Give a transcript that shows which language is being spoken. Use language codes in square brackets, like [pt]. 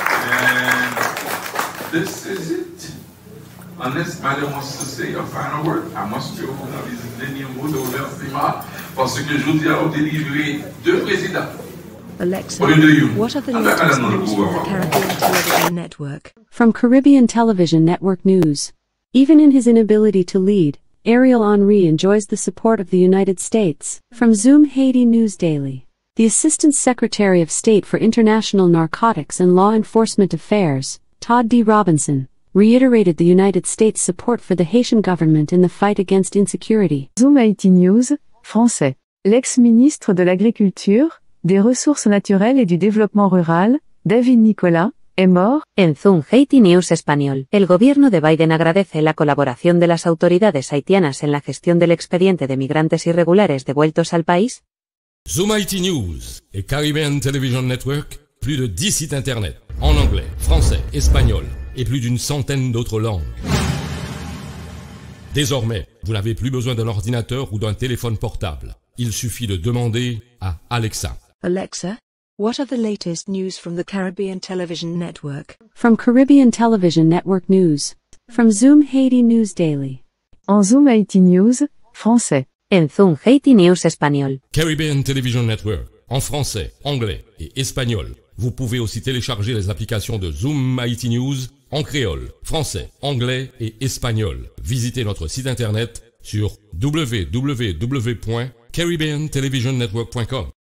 [en] And this is it. Unless Madame wants to say a final word, I must go [fr] pour les derniers mots de remerciement parce que je vous dis à vous délivrer deux présidents. [en] Alexa, what are the latest news from the Caribbean Television Network? From Caribbean Television Network News. Even in his inability to lead, Ariel Henry enjoys the support of the United States. From Zoom Haiti News Daily. The Assistant Secretary of State for International Narcotics and Law Enforcement Affairs, Todd D. Robinson, reiterated the United States' support for the Haitian government in the fight against insecurity. [fr] Zoom Haiti News, français. L'ex-ministre de l'Agriculture, des Ressources naturelles et du Développement rural, David Nicolas, est mort. [es] En Zoom Haiti News español, el gobierno de Biden agradece la colaboración de las autoridades haitianas en la gestión del expediente de migrantes irregulares devueltos al país. [fr] Zoom Haiti News et Caribbean Television Network, plus de 10 sites internet, en anglais, français, espagnol et plus d'une centaine d'autres langues. Désormais, vous n'avez plus besoin d'un ordinateur ou d'un téléphone portable. Il suffit de demander à Alexa. [en] Alexa, what are the latest news from the Caribbean Television Network? From Caribbean Television Network News. From Zoom Haiti News Daily. [fr] En Zoom Haiti News, français. En Zoom Haiti News espagnol. Caribbean Television Network, en français, anglais et espagnol. Vous pouvez aussi télécharger les applications de Zoom Haiti News en créole, français, anglais et espagnol. Visitez notre site internet sur www.caribbeantelevisionnetwork.com.